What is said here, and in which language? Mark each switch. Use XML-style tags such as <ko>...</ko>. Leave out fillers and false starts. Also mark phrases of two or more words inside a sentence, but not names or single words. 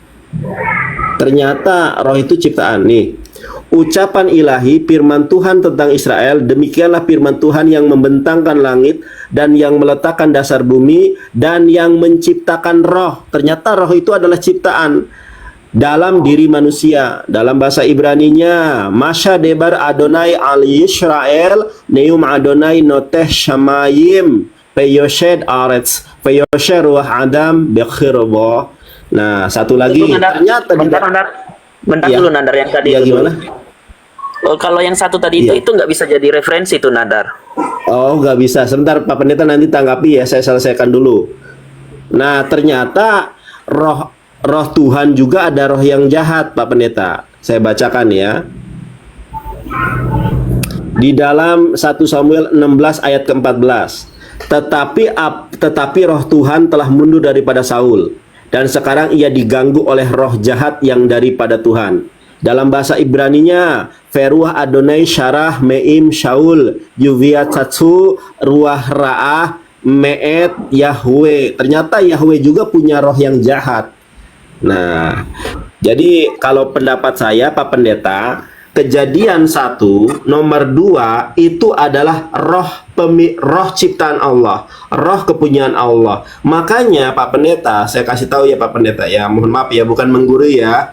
<id>Ternyata roh itu ciptaan nih. Ucapan ilahi firman Tuhan tentang Israel, demikianlah firman Tuhan yang membentangkan langit dan yang meletakkan dasar bumi dan yang menciptakan roh. Ternyata roh itu adalah ciptaan dalam diri manusia. Dalam bahasa Ibraninya,</id> <he>משא דבר אדוני על ישראל נאם אדוני נוטה שמים ויוסד ארץ ויוצר רוח אדם בקרבו.</he> <id>Nah, satu lagi. Ternyata bentar ya, dulu Nandar, yang tadi ya, itu gimana? Oh, kalau yang satu tadi itu nggak bisa jadi referensi itu Nandar. Oh, nggak bisa. Sebentar Pak Pendeta nanti tanggapi ya, saya selesaikan dulu. Nah, ternyata roh Tuhan juga ada roh yang jahat Pak Pendeta. Saya bacakan ya. Di dalam 1 Samuel 16 ayat ke-14. Tetapi roh Tuhan telah mundur daripada Saul, dan sekarang ia diganggu oleh roh jahat yang daripada Tuhan. Dalam bahasa Ibraninya,</id> <he>ורוח אדוני סרה מעם שאול ובעתתו רוח רעה מאת יהוה.</he> <id>Ternyata Yahweh juga punya roh yang jahat. Nah, jadi kalau pendapat saya Pak Pendeta, Kejadian 1 nomor 2 itu adalah roh ciptaan Allah, roh kepunyaan Allah. Makanya Pak Pendeta, saya kasih tahu ya Pak Pendeta ya, mohon maaf ya, bukan menggurui ya.</id>